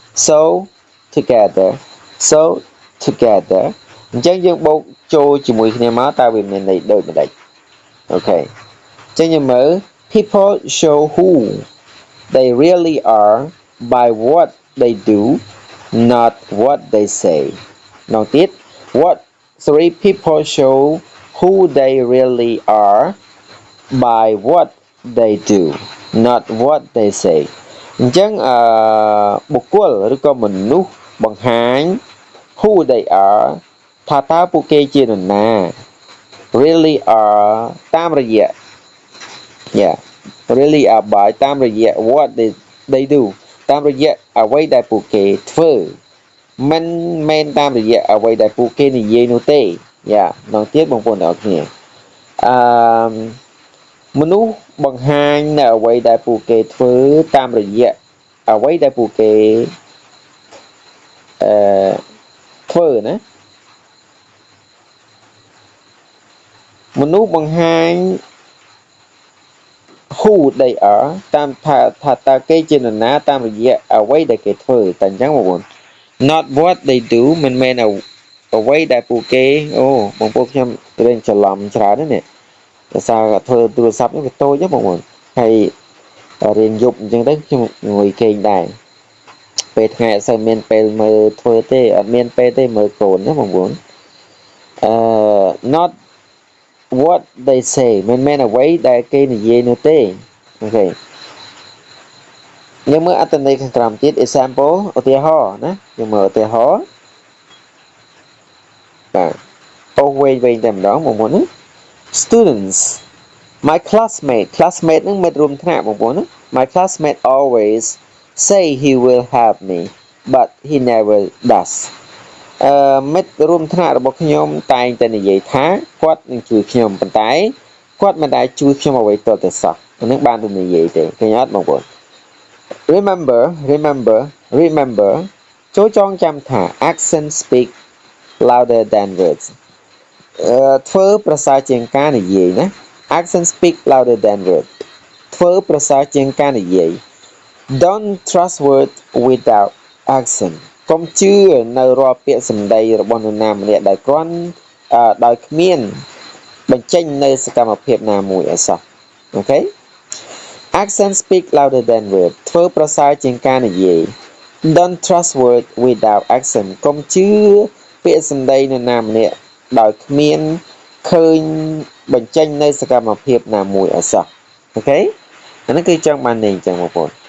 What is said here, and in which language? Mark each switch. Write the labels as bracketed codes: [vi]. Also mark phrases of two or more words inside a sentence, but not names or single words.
[km] អញ្ចឹងយើងបូកចូលជាមួយគ្នាមកតើវាមានន័យដូចម្ដេចអូខេអញ្ចឹងយើង [en] មើល people show who they really are by what they do not what they say နောက်ទៀត people show who they really are by what they do not what they say [km] អញ្ចឹងបុគ្គលឬក៏មនុស្សបង្ហាញ [en] who they are [km] ថាតើពួកគេជានរណា [en] really are តាមរយៈ really are by [km] តាមរយៈ [en] what they do [km] តាមរយៈអ្វីដែលពួកគេធ្វើមិនមែនតាមរយៈអ្វីដែលពួកគេនិយាយនោះទេနောက်ទៀតបងប្អូនទាំងអស់គ្នា មនុស្សបង្ហាញនៅអ្វីដែលពួកគេធ្វើតាមរយៈអ្វីដែលពួកគេធ្វើណាមនុស្សបង្ហាញ [en] who they [km] are តាមថាតើគេជានរណាតាមរយៈអ្វីដែលគេធ្វើតែអញ្ចឹងបងប្អូន [en] not what they do [km] មិនមែនអ្វីដែលពួកគេបងប្អូនខ្ញុំរៀនច្រឡំច្រើនណាស់នេះដោយសារធ្វើទូរស័ព្ទនេះវាតូចណាបងប្អូនហើយរៀនយប់អញ្ចឹងទៅខ្ញុំងុយគេងដែរពេលថ្ងៃអត់សូវមានពេលមើលធ្វើទេអត់មានពេលទេមើលកូនណាបងប្អូន [en] not what they say [km] មិនមែនអ្វីដែលគេនិយាយនោះទេអូខេយើងមើលអត្ថន័យខាងក្រោមទៀត example ឧទាហរណ៍ណាយើងមើលឧទាហរណ៍ បាទវែងតែម្ដងបងប្អូនណា [en] students my classmate [km] នឹងមិត្តរួមថ្នាក់បងប្អូនណា [en] my classmate always say he will help me but he never does [km] មិត្តរួមថ្នាក់របស់ខ្ញុំតែងតែនិយាយថាគាត់នឹងជួយខ្ញុំប៉ុន្តែគាត់មិនដែលជួយខ្ញុំអ្វីទាល់តែសោះអានឹងបានទៅនិយាយទេឃើញអត់បងប្អូន remember ចូលចងចាំថា [en] action speak louder than words [km] ធ្វើប្រសើរជាងការនិយាយណា [en] action speak louder than [km] words ធ្វើប្រសើរជាងការនិយាយ [en] don't trust words without action [km] កុំជឿ នៅរាល់ពាក្យសម្ដីរបស់នរណាម្នាក់ដែលគ្រាន់ដោយគ្មានបញ្ចេញនៅសកម្មភាពណាមួយឲ្យសោះអូខេ [en] action speak louder than words [km] ធ្វើប្រសើរជាងការនិយាយ [en] don't trust words without action [km] កុំជឿពាក្យសម្ដីនរណាម្នាក់ដោយគ្មានឃើញបញ្ចេញនៅសកម្មភាពណាមួយឲ្យសោះអូខេអានេះគឺចង់បានន័យអញ្ចឹងបងប្អូន